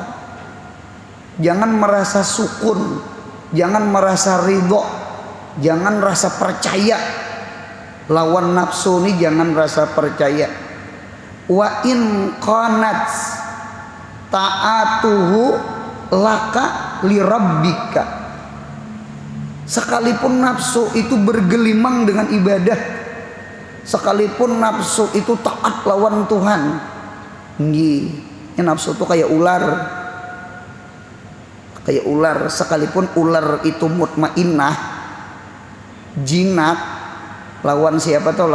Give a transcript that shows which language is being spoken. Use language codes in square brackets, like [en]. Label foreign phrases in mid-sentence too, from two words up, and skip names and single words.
[bjn] Jangan merasa sukun, jangan merasa ridho, jangan rasa percaya. Lawan nafsu ini jangan rasa percaya. [ar] وإن كانت طاعته لك لربك. [bjn] Sekalipun nafsu itu bergelimang dengan ibadah, sekalipun nafsu itu taat lawan Tuhan. Nggih, nafsu itu kayak ular. Kayak ular, sekalipun ular itu mutmainnah, jinak, lawan siapa tuh?